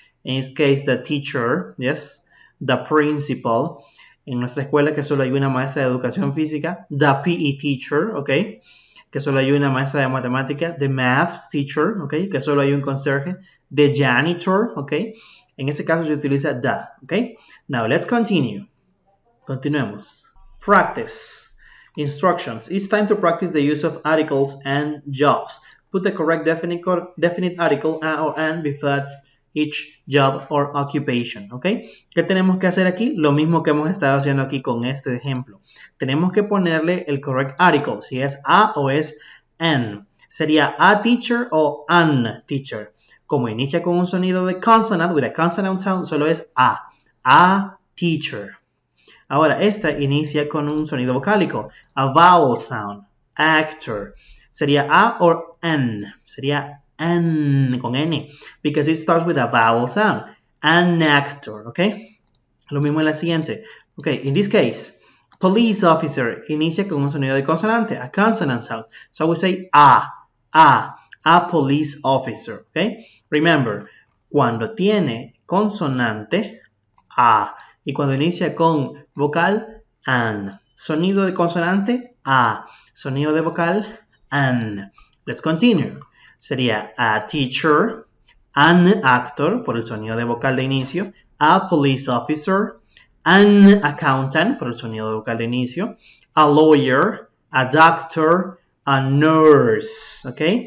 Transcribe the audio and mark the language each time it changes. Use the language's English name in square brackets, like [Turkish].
[English] In this case, the teacher, yes. The principal. [Spanish] En nuestra escuela que solo hay una maestra de educación física. [English] The PE teacher, okay? [Spanish] Que solo hay una maestra de matemática. [English] The math teacher, okay? [Spanish] Que solo hay un conserje. [English] The janitor, okay? [Spanish] En ese caso se utiliza [English] the, okay? Now, let's continue. Continuemos. Practice. Instructions. It's time to practice the use of articles and jobs. Put the correct definite article a or an before each job or occupation, ¿ok? [Spanish] ¿Qué tenemos que hacer aquí? Lo mismo que hemos estado haciendo aquí con este ejemplo. Tenemos que ponerle el correct article, si es a o es an. Sería a teacher o an teacher. Como inicia con un sonido de consonant, [English] with a consonant sound, [Spanish] solo es a teacher. Ahora, esta inicia con un sonido vocálico, [English] a vowel sound, [Spanish] actor. Sería a o an, sería [English] an, con N, because it starts with a vowel sound. An actor, okay? [Spanish] Lo mismo en la siguiente. [English] Okay, in this case, police officer [Spanish] inicia con un sonido de consonante, [English] a consonant sound. So we say a police officer, okay? [Spanish] Remember, cuando tiene consonante, a, y cuando inicia con vocal, an. Sonido de consonante, a. Sonido de vocal, an. [English] Let's continue. Sería a teacher, an actor, [Spanish] por el sonido de vocal de inicio, [English] a police officer, an accountant, por el sonido de vocal de inicio, a lawyer, a doctor, a nurse, ¿ok?